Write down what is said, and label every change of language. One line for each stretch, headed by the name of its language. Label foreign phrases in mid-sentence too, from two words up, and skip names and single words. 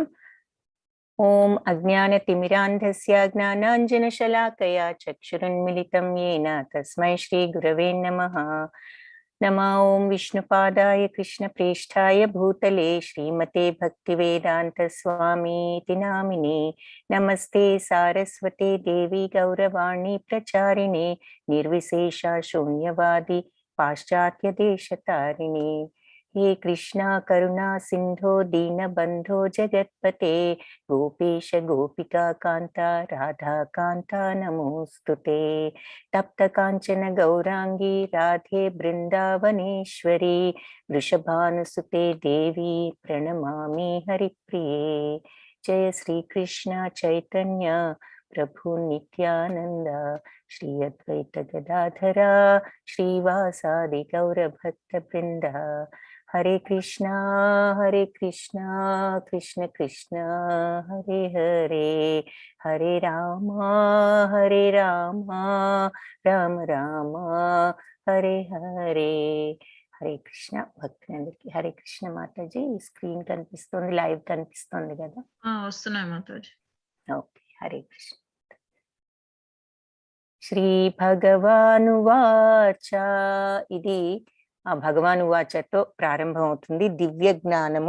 Sanskrit: ఓం అజ్ఞానతిమిరాంధస్య జ్ఞానాంజనశలాకయా చక్షురున్మిళితం येन తస్మై శ్రీ గురవే నమః. నమో ఓం విష్ణుపాదాయ కృష్ణప్రేష్ఠాయ భూతలే శ్రీమతే భక్తివేదాంత స్వామీతి నామినే. నమస్తే సారస్వతే దేవి గౌరవాణి ప్రచారిణే నిర్విశేష శూన్యవాది పాశ్చాత్య దేశతారిణే. हे कृष्णा करुणा सिंधो दीनबंधो जगत्पते गोपेश गोपिका कांता राधा कांता नमोस्तुते. तप्त कांचन गौरांगी राधे बृंदावनेश्वरी वृषभानुसुते देवी प्रणमामि हरिप्रिये. जय श्री कृष्ण चैतन्य प्रभु नित्यानंद श्री अद्वैत गदाधरा श्रीवासादि गौर भक्त वृंद. हरे कृष्णा कृष्ण कृष्ण हरे हरे, हरे राम राम राम हरे हरे.
Telugu: హరే కృష్ణ భక్తులందరికీ హరే కృష్ణ మాతాజీ. స్క్రీన్ కనిపిస్తుంది, లైవ్ కనిపిస్తుంది కదా? వస్తున్నాయి మాతాజీ. ఓకే, హరే కృష్ణ.
Sanskrit: శ్రీ భగవానువాచ.
Telugu: ఇది ఆ భగవాను వాచతో ప్రారంభం అవుతుంది, దివ్య జ్ఞానము.